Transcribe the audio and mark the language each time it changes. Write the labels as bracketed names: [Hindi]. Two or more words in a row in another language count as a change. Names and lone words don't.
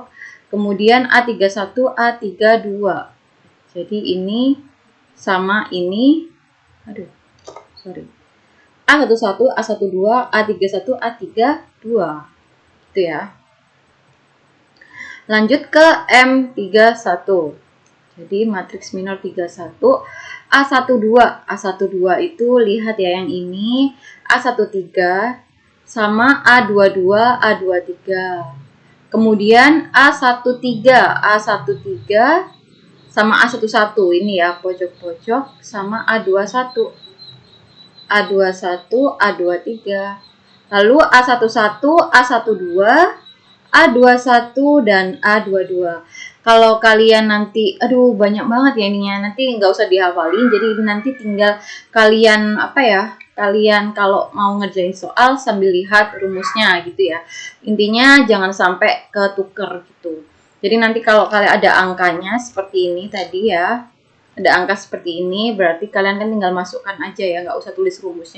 [Indonesian] Kemudian A31, A32. Jadi ini sama ini, A11, A12, A31, A32, itu ya. Lanjut ke M31. Jadi matriks minor 31, A12, A12 itu lihat ya yang ini, A13 sama A22, A23. Kemudian A13, A13 sama A11 ini ya, pojok-pojok sama A21, A21, A23. Lalu A11, A12, A21 dan A22. Kalau kalian nanti, aduh banyak banget ya ininya, nanti nggak usah dihafalin, jadi nanti tinggal kalian kalian kalau mau ngerjain soal sambil lihat rumusnya gitu ya. Intinya jangan sampai ketuker gitu. Jadi nanti kalau kalian ada angkanya seperti ini tadi ya, ada angka seperti ini, berarti kalian kan tinggal masukkan aja ya, nggak usah tulis rumusnya.